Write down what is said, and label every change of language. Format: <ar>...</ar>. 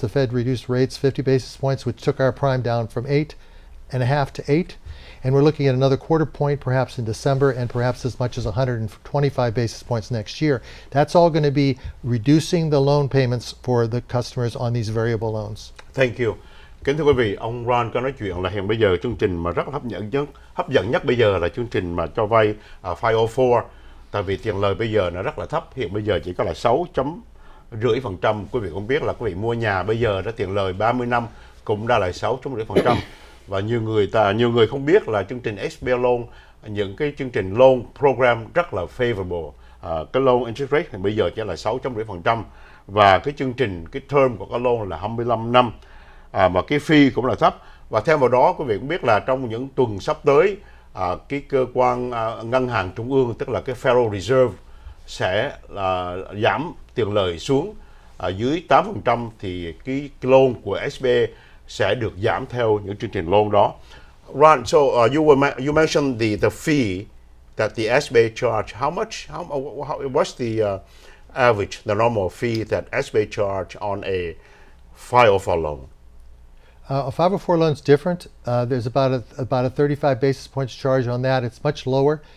<en>The Fed reduced rates 50 basis points, which took our prime down from 8.5 to 8. And we're looking at another quarter point perhaps in December, and perhaps as much as 125 basis points next year. That's all going to be reducing the loan payments for the customers on these variable loans. Thank you.</en> <vi>Kính thưa quý vị, ông Ron có nói chuyện là hiện bây giờ chương trình mà rất là hấp dẫn nhất bây giờ là chương trình mà cho vay 504. Tại vì tiền lời bây giờ nó rất là thấp, hiện bây giờ chỉ có là 6.5%. Quý vị cũng biết là quý vị mua nhà bây giờ đó, tiền lời 30 năm cũng đã là 6.5%. Và nhiều người không biết là chương trình SBA loan, những cái chương trình</vi> <en>loan program</en> <vi>rất là favorable. Cái</vi> <en>loan interest rate</en> <vi>thì bây giờ chỉ là 6.5%, và cái chương trình, cái term của cái loan là 25 năm, mà cái fee cũng là thấp. Và theo vào đó quý vị cũng biết là trong những tuần sắp tới, cái cơ quan ngân hàng trung ương, tức là cái Federal Reserve, sẽ giảm tiền lời xuống dưới 8%, thì cái loan của SBA sẽ được giảm theo những chương trình loan đó.</vi> <en>Ron, so you mentioned the fee that the SBA charge. What's the average, the normal fee that SBA charge on a 504 loan? A 504 loan is different. There's about a 35 basis points charge on that. It's much lower.</en>